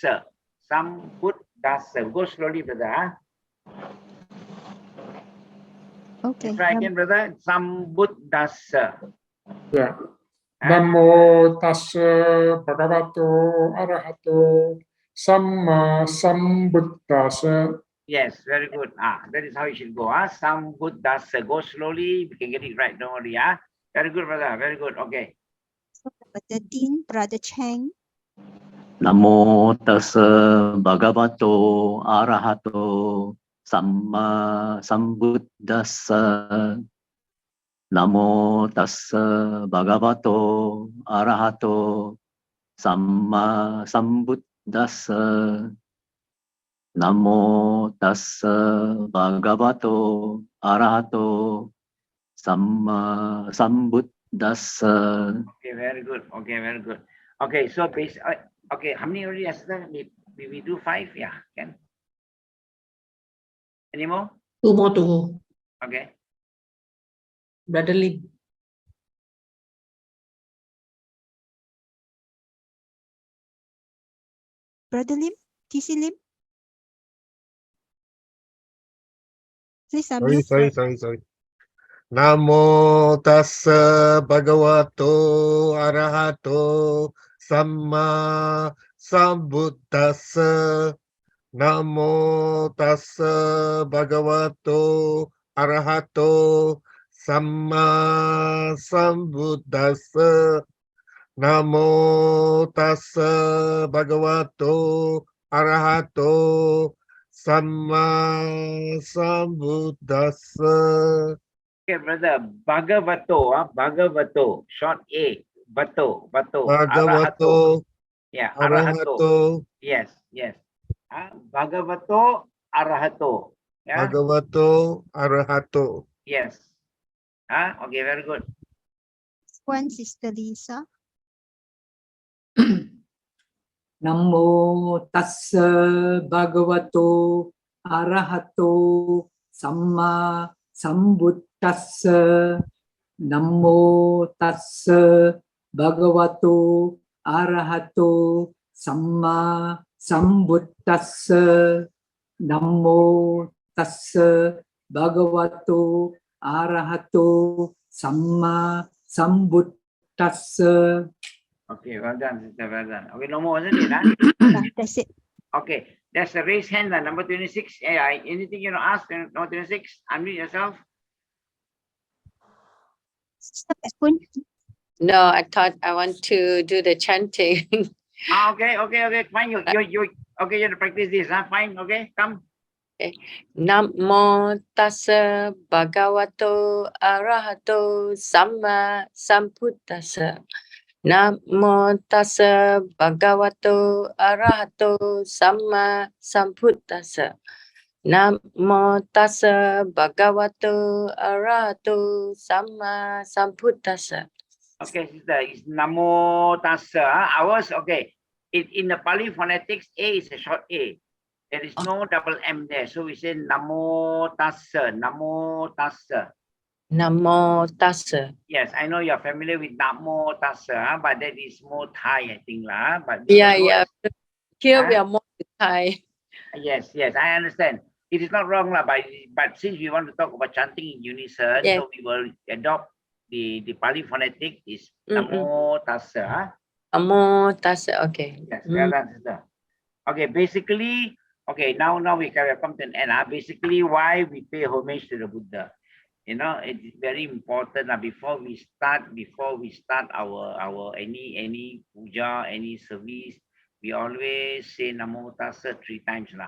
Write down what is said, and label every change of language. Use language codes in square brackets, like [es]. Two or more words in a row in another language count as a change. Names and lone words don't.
[en] Sambuddhassa. Go slowly, brother. Okay. Try again, brother. Sambuddhassa. Yeah. [pi] Namo tassa bhagavato arahato samma sambuddhassa. [en] Yes, very good. That is how you should go. Sambuddhassa. Go slowly. We can get it right. Don't worry. Very good, brother. Very good. Okay. So number 13, Brother Chang. [pi] Namo tassa bhagavato arahato samma sambuddhassa. Namo tassa bhagavato arahato samma sambuddhassa. Namo tassa bhagavato arahato samma sambuddhassa. [en] Okay, very good. Okay, very good. Okay, so okay, how many already yesterday? We do 5? Yeah, can. Any more? 2 more to go. Okay. Brother Lee. Brother Lim, TC Lim. Please unmute. Sorry. [pi] Namo tassa bhagavato arahato samma sambuddhassa. Namo tassa bhagavato arahato samma sambuddhassa. Namo tassa bhagavato arahato samma sambuddhassa. [en] Okay, brother. Bhagavato. Short A. Vato. Arahato. Bhagavato Yeah, arahato. arahato. Yes. [pi] Bhagavato arahato. [en] Yeah. [pi] Bhagavato arahato. [en] Yes. Okay, very good. One, Sister Lisa. [pi] Namo tassa bhagavato arahato samma sambuddhassa. Namo tassa bhagavato arahato samma sambuddhassa. Namo tassa bhagavato arahato samma sambuddhassa. [en] Okay, well done, sister. Well done. Okay, no more, isn't it? Yeah, that's it. Okay, that's a raised hand. Number 26. Anything you want to ask? Number 26. Unmute yourself. Sister Pepun. No, I thought I want to do the chanting. Okay. Fine. You okay? You have to practice this. Fine. Okay, come. Okay. [pi] Namo tassa bhagavato arahato samma sambuddhassa. Namo tassa bhagavato arahato samma sambuddhassa. Namo tassa bhagavato arahato samma sambuddhassa. [en] Okay, sister, it's [pi] Namo Tassa. [en] Ours, okay. In the Pali phonetics, A is a short A. There is no double M there. So we say [pi] Namo Tassa. Namo Tassa. Namo tassa. [en] Yes, I know you're familiar with [pi] Namo Tassa, [en] but that is more Thai, I think, lah. But Yeah, also yeah. as- Here we Huh? are more Thai. Yes, yes, I understand. It is not wrong, lah, but since we want to talk about chanting in unison, Yes. so we will adopt the Pali phonetic is Mm-mm. [pi] Namo Tassa. Huh? Namo tassa. [en] Okay. Yes, well done, sister. Okay, basically, okay, now we can come to an end. Basically, why we pay homage to the Buddha. You know, it's very important before we start our any puja, any service, we always say [pi] Namo Tassa [en] 3 times lah.